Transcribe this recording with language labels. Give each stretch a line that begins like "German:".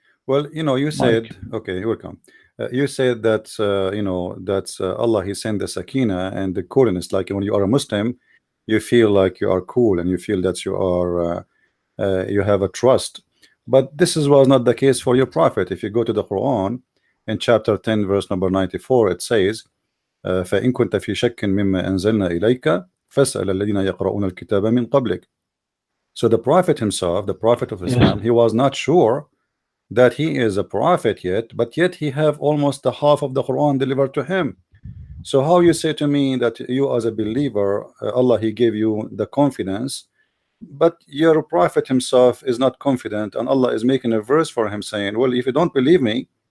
English: Well, you said, okay, you're welcome. You said that, Allah, He sent the sakina and the coolness. Like when you are a Muslim, you feel like you are cool and you feel that you are you have a trust. But was not the case for your prophet. If you go to the Quran in chapter 10 verse number 94, it says
Arabic: فإن كنت في شك مما أنزلنا إليك فاسأل الذين يقرؤون الكتاب من قبلك.
English: So the prophet himself, the prophet of Yes. Islam, he was not sure that he is a prophet yet, but yet he have almost the half of the Quran delivered to him. So how you say to me that you as a believer, Allah he gave you the confidence, but your prophet himself is not confident, and Allah is making a verse for him saying, well, if you don't believe me,